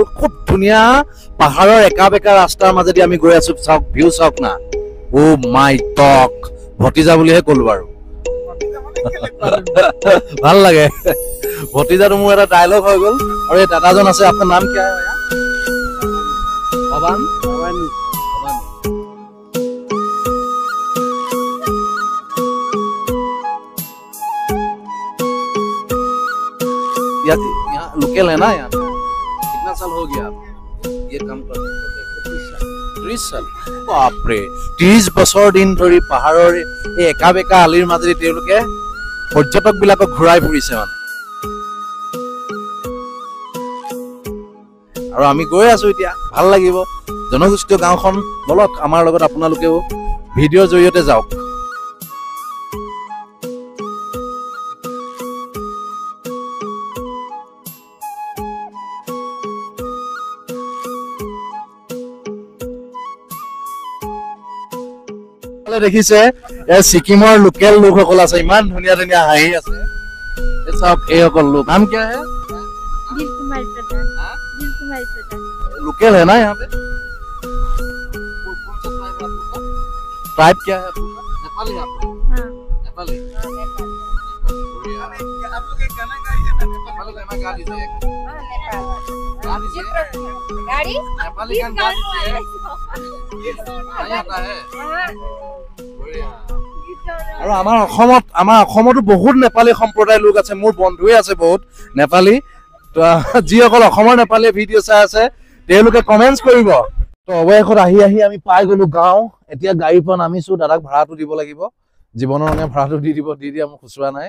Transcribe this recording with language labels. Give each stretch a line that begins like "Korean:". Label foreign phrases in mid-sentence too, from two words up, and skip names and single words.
Assamese: খুব ধুনীয়া পাহাৰৰ একা বেকা ৰাস্তাৰ মাজেদি আমি গৈ আছো। চাওক ভিউ চাওক না, অ মাই টক। ভতিজা বুলিহে ক'লো বাৰু। ভাল লাগে, ভতিজাটো মোৰ এটা ডায়লগ হৈ গ'ল। আৰু এই দাদাজন আছে, আপোনাৰ নাম কি? ভৱান।
Hindi: यहाँ लोकल है ना? यहाँ कितना साल हो गया ये काम करते? 30 साल। बापरे,
Assamese: 30 বছৰ দিন ধৰি পাহাৰৰ এই একা বেকা আলিৰ মাজেদি তেওঁলোকে পৰ্যটক বিলাকক ঘূৰাই ফুৰিছে মানে। আৰু আমি গৈ আছো এতিয়া, ভাল লাগিব জনগোষ্ঠীয় গাঁওখন। বলক আমাৰ লগত আপোনালোকেও ভিডিঅ'ৰ জৰিয়তে যাওক। দেখিছে ছিকিমৰ লোকেল লোকসকল আছে, ইমান ধুনীয়া ধুনীয়া হাঁহি আছে। চাওক এইসকল লোক।
Hindi: नाम क्या है? दिल कुमार प्रधान। दिल कुमार प्रधान लोकल है ना यहाँ पे? ट्राइब क्या है आपका? नेपाली आप? हाँ नेपाली। आप लोग एक गाना गाइए ना, नेपाली गाना गा लीजिए। गा लीजिए गाड़ी नेपाली गाना गा लीजिए। नहीं आता है?
Assamese: আৰু আমাৰ অসমতো বহুত নেপালী সম্প্ৰদায়ৰ লোক আছে। মোৰ বন্ধুৱে আছে বহুত নেপালী। তো যিসকল অসমৰ নেপালীয়ে ভিডিঅ' চাই আছে তেওঁলোকে কমেণ্টছ কৰিব। তো অৱশেষত আহি আমি পাই গ'লো গাঁও। এতিয়া গাড়ীৰ পৰা নামিছো, দাদাক ভাড়াটো দিব লাগিব, জীৱনৰ কাৰণে ভাড়াটো দি দিয়া মোক খুচুৰা নাই।